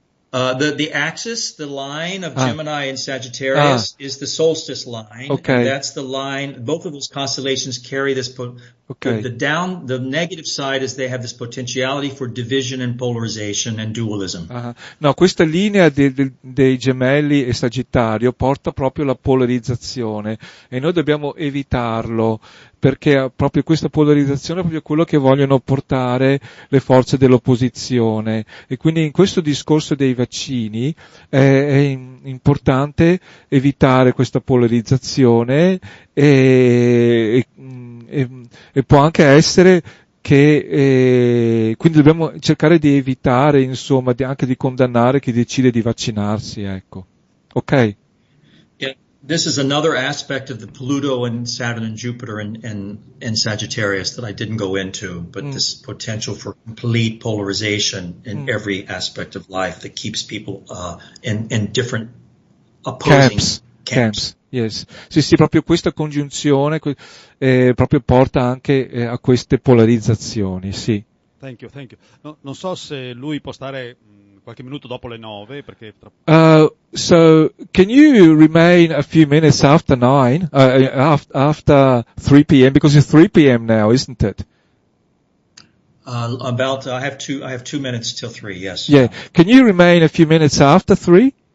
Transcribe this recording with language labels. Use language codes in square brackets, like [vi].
[en] The axis, the line of Gemini and Sagittarius is the solstice line. Okay. And that's the line, both of those constellations carry this, the negative side is they have this potentiality for division and polarization and dualism. [it] No, questa linea dei gemelli e Sagittario porta proprio alla polarizzazione e noi dobbiamo evitarlo perché proprio questa polarizzazione è proprio quello che vogliono portare le forze dell'opposizione e quindi in questo discorso dei vaccini è importante evitare questa polarizzazione e può anche essere che quindi dobbiamo cercare di evitare, insomma, anche di condannare chi decide di vaccinarsi, ecco. Ok? [en] Yeah, this is another aspect of the Pluto and Saturn and Jupiter and Sagittarius that I didn't go into, but this potential for complete polarization in every aspect of life that keeps people in different opposing camps. Yes. [it] Sì, proprio questa congiunzione proprio porta anche a queste polarizzazioni, sì. [en] Thank you. [it] No, non so se lui può stare qualche minuto dopo le 9 perché [en] so can you remain a few minutes after 9 after 3 p.m. because it's 3 p.m. now, isn't it? I have 2 minutes till 3, yes. Yeah. Can you remain a few minutes after 3?